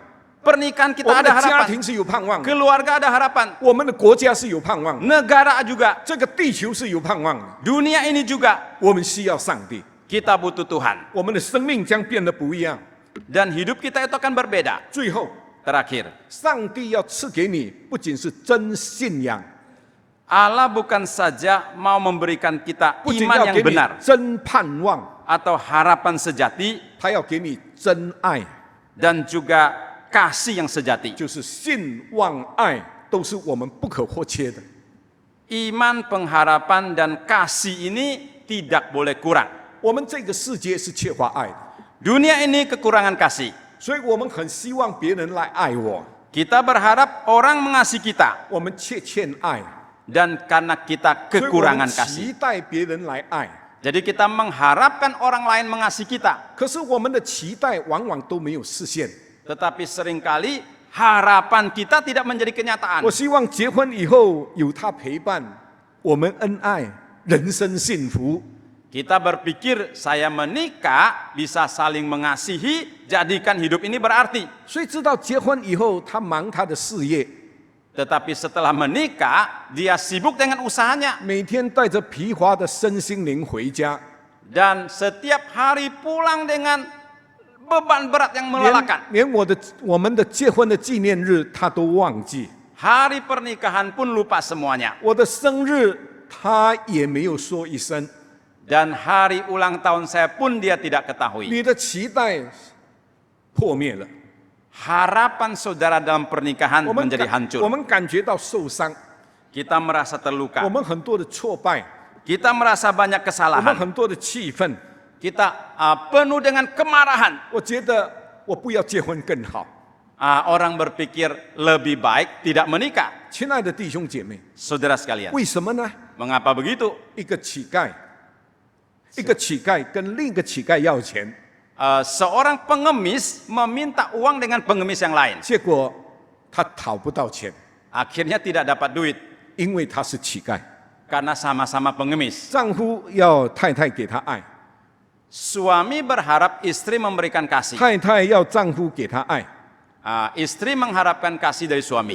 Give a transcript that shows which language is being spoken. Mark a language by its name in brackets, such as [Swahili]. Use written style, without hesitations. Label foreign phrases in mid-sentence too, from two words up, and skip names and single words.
[Indonesian] Pernikahan [Chinese] 我 [Indonesian] kita [Chinese] 们 [Indonesian] ada [Chinese] 的家 [Indonesian] harapan. [Chinese] 庭是有盼望的， [Indonesian] Keluarga ada harapan. [Chinese] 我们的国家是有盼望的， [Indonesian] Negara juga. [Chinese] 这个地球是有盼望的。 [Indonesian] Dunia ini juga. [Chinese] 我们需要上帝， [Indonesian] Kita butuh Tuhan. [Chinese] 我们的生命将变得不一样。 [Indonesian] Dan hidup kita itu akan berbeda. [Chinese] 最后， [Indonesian] Terakhir, [Chinese] 上帝要赐给你不仅是真信仰， [Indonesian] Allah bukan saja mau memberikan kita [Chinese] 不仅 [Indonesian] iman [Chinese] 要 [Indonesian] yang [Chinese] 给你 [Indonesian] benar [Chinese] 真盼望， [Indonesian] atau harapan sejati [Chinese] 他要给你真爱， [Indonesian] dan juga kasih yang sejati. [Chinese] 就是信望爱都是我们不可或缺的。 [Indonesian] Iman, pengharapan, dan kasih ini tidak boleh kurang. [Chinese] 我们这个世界是缺乏爱的， [Indonesian] Dunia ini kekurangan kasih. [Chinese] 所以我们很希望别人来爱我， [Indonesian] Kita berharap orang mengasihi kita. [Chinese] 我们欠爱， [Indonesian] Dan karena kita [Chinese] 所以我们 [Indonesian] kekurangan [Chinese] 期 [Indonesian] kasih. [Chinese] 待别人来爱。 [Indonesian] Jadi kita mengharapkan orang lain mengasihi kita. [Chinese] 可是我们的期待往往都没有实现。 [Indonesian] Tetapi seringkali harapan kita tidak menjadi kenyataan. [Chinese] 我希望结婚以后有他陪伴，我们恩爱，人生幸福。 [Indonesian] Kita berpikir saya menikah bisa saling mengasihi, jadikan hidup ini berarti. [Chinese] 所以知道结婚以后，他忙他的事业， [Indonesian] Tetapi setelah menikah, dia sibuk dengan usahanya. [Chinese] 每天带着疲乏的身心灵回家， [Indonesian] Dan setiap hari pulang dengan beban berat yang melelahkan. [Chinese] 连我们的结婚的纪念日他都忘记， [Indonesian] Hari pernikahan pun lupa semuanya. [Chinese] 我的生日他也没有说一声。 [Indonesian] Dan hari ulang tahun saya pun dia tidak ketahui. [Chinese] 你的期待破灭了， [Indonesian] harapan saudara dalam pernikahan [Chinese] 我们 [Indonesian] menjadi [Chinese] 感 [Indonesian] hancur. [Chinese] 我们感觉到受伤， [Indonesian] Kita merasa [Chinese] 我 [Indonesian] terluka. [Chinese] 们很多的挫败， [Indonesian] Kita merasa banyak [Chinese] 我们 [Indonesian] kesalahan. [Chinese] 很多的气愤。 [Indonesian] Kita penuh dengan kemarahan. [Chinese] 我觉得我不要结婚更好。 [Indonesian] Orang berpikir lebih baik tidak menikah. [Chinese] 亲爱的弟兄姐妹， [Indonesian] Saudara sekalian, [Chinese] 为什么呢？ [Indonesian] mengapa begitu? [Chinese] 一个乞丐，一个乞丐跟另一个乞丐要钱， [Indonesian] Seorang pengemis meminta uang dengan pengemis yang lain. [Chinese] 结果他讨不到钱， [Indonesian] Akhirnya tidak dapat duit [Chinese] 因为他是乞丐。 [Indonesian] karena sama-sama pengemis. [Chinese] 丈夫要太太给他爱， [Indonesian] Suami berharap istri memberikan kasih. [Chinese] 太太要丈夫给她爱， [Indonesian] Istri mengharapkan kasih dari suami.